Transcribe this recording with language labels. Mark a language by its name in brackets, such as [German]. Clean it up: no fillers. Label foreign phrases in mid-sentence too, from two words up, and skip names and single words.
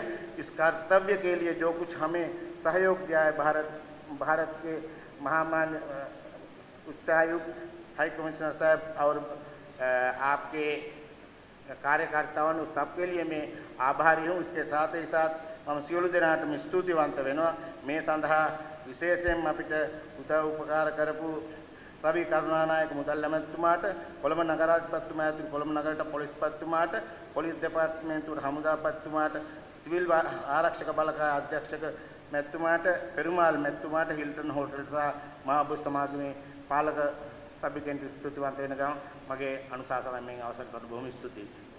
[Hindi] इस कर्तव्य के लिए जो कुछ हमें सहयोग दिया है भारत के महामान्य उच्चायुक्त [English] High Commissioner [Hindi] साहब और आपके कार्यकर्ताओं सबके लिए मैं आभारी हूँ। इसके साथ ही साथ हम [Sinhala] සියලු දෙනාටම ස්තුතිවන්ත වෙනවා මේ සඳහා විශේෂයෙන්ම අපිට උදව් උපකාර කරපු රවි කරුණානායක මුදල් ඇමතිතුමාට, කොළඹ නගරාධිපතිතුමා ඇතුළු කොළඹ නගරයට පොලිස්පතිතුමාට, පොලිස් දෙපාර්තමේන්තුවට හමුදාපතිතුමාට, සිවිල් ආරක්ෂක බලකාය අධ්‍යක්ෂක මැතිතුමාට, පෙරුමාල් මැතිතුමාට, හිල්ටන් හෝටල් සහ මහබෝධි සමාගමේ පාලක සභිකයන්ට ස්තුතිවන්ත වෙන ගමන් මගේ අනුශාසනාවෙන් මේ අවසන් කරන බොහොම ස්තුතියි।